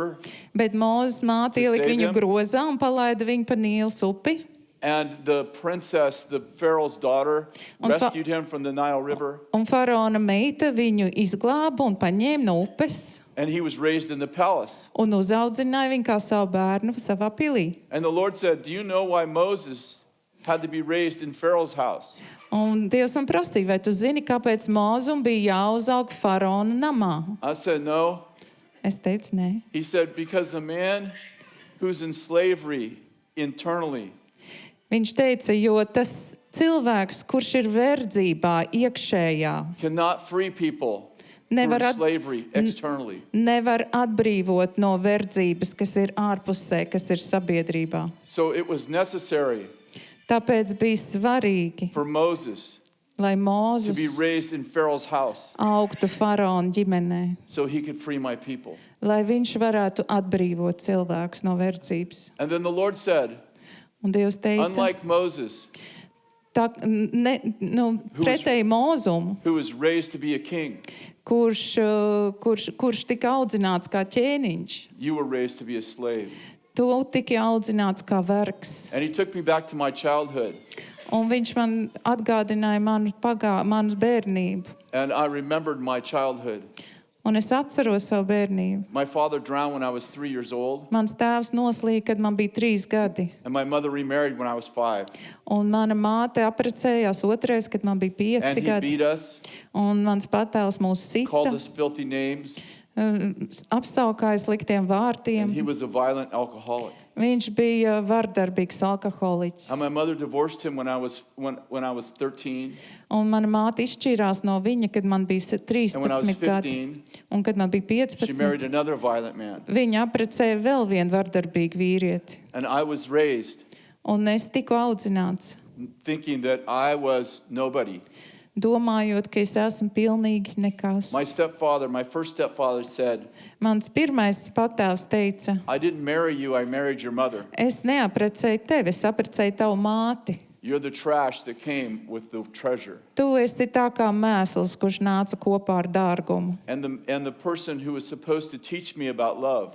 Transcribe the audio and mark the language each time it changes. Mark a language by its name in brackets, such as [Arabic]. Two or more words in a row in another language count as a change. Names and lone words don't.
[Latvian] bet Mūzes māte [English] To [Latvian] ielika [English] save [Latvian] viņu [English] him? [Latvian] grozā un palaida viņu pa Nīlas upi. [English] And the princess, the Pharaoh's daughter, [Latvian] Un [English] rescued him from the Nile River. [Latvian] Un faraona meita viņu izglāba un paņēma no upes [English] And he was raised in the palace. [Latvian] un uzaudzināja viņu kā savu bērnu savā pilī. [English] And the Lord said, do you know why Moses had to be raised in Pharaoh's house? [Latvian] Un Dievs man prasīja, vai tu zini, kāpēc Mūzum bija jāuzaug faraona namā? [English] I said, no. [Latvian] Es teicu, nē. [English] He said, because a man who's in slavery internally [Latvian] Viņš teica, jo tas cilvēks, kurš ir verdzībā iekšējā, [English] cannot free people who are [Latvian] nevar, [English] in slavery externally. [Latvian] nevar atbrīvot no verdzības, kas ir ārpusē, kas ir sabiedrībā. [English] So it was necessary [Latvian] Tāpēc bija svarīgi, [English] for Moses [Latvian] lai [English] to be [Latvian] Mūzes [English] raised in Pharaoh's house [Latvian] augtu faraona ģimenē, [English] so he could free my people. [Latvian] lai viņš varētu atbrīvot cilvēkus no verdzības. [English] And then the Lord said, [Latvian] Un Dievs teica, [English] unlike Moses, [Latvian] pretēji Mūzum, [English] who was raised to be a king, [Latvian] kurš tika audzināts kā ķēniņš, [English] you were raised to be a slave. [Latvian] tu tiki audzināts kā vergs. [English] And he took me back to my childhood. [Latvian] Un viņš man atgādināja manu bērnību. [English] And I remembered my childhood. [Latvian] Un es atceros savu bērnību. [English] My father drowned when I was 3 years old. [Latvian] Mans tēvs noslīja, kad man bija 3 gadi. [English] And my mother remarried when I was 5. [Latvian] Un mana māte apprecējās otrais, kad man bija 5 [English] And he [Latvian] gadi. [English] beat us, [Latvian] Un mans patēvs mūs [English] called [Latvian] sita, [English] us filthy names, [Latvian] apsaukāja sliktiem [English] and [Latvian] vārdiem. [English] he was a violent alcoholic. [Latvian] Viņš bija vardarbīgs alkoholiķis. [English] And my mother divorced him when I was 13. [Latvian] Un mana māte izšķīrās no viņa, kad man bija [English] And when I was [Latvian] 13 gadi. [English] 15, [Latvian] Un kad man bija [English] she married [Latvian] 15, [English] another violent man. [Latvian] viņa apprecēja vēl vienu vardarbīgu vīrieti. [English] And I was raised [Latvian] Un es tiku audzināts, [English] thinking that I was nobody. [Latvian] domājot, ka es esmu pilnīgi nekas. [English] My first stepfather said, [Latvian] Mans pirmais patēvs teica, [English] I didn't marry you, I married your mother. [Latvian] es neaprecēju tevi, es apprecēju tavu māti. [English] You're the trash that came with the treasure. [Latvian] Tu esi tā kā mēsls, kurš nāca kopā ar dārgumu. [English] And the person who was supposed to teach me about love